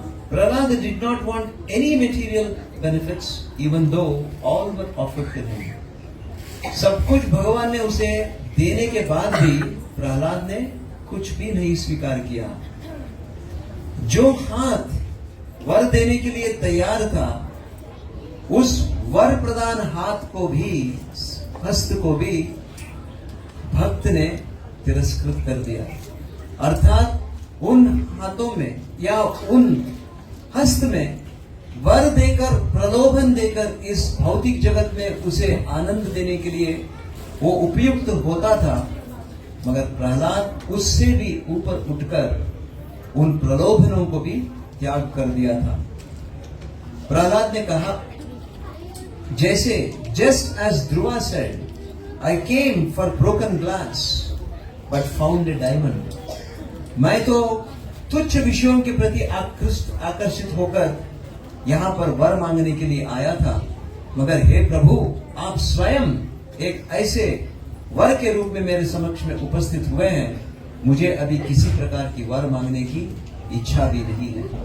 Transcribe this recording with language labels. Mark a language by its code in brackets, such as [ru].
[en] Prahlad did not want any material benefits, even though all were offered to him. [hi] सब कुछ भगवान ने उसे देने के बाद भी प्रहलाद ने कुछ भी नहीं स्वीकार किया। जो हाथ वर देने के लिए तैयार था, उस वर प्रदान हाथ को भी, हस्त को भी भक्त ने तिरस्कृत कर दिया। अर्थात उन हाथों में या उन हस्त में वर देकर, प्रलोभन देकर इस भौतिक जगत में उसे आनंद देने के लिए वो उपयुक्त होता था, मगर प्रहलाद उससे भी ऊपर उठकर उन प्रलोभनों को भी त्याग कर दिया था। प्रहलाद ने कहा, जैसे [en] just as Dhruva said, I came for broken glass but found a diamond. [hi] मैं तो तुच्छ विषयों के प्रति आकर्षित होकर यहाँ पर वर मांगने के लिए आया था, मगर हे प्रभु, आप स्वयं एक ऐसे वर के रूप में मेरे समक्ष में उपस्थित हुए हैं। मुझे अभी किसी प्रकार की वर मांगने की इच्छा भी नहीं है।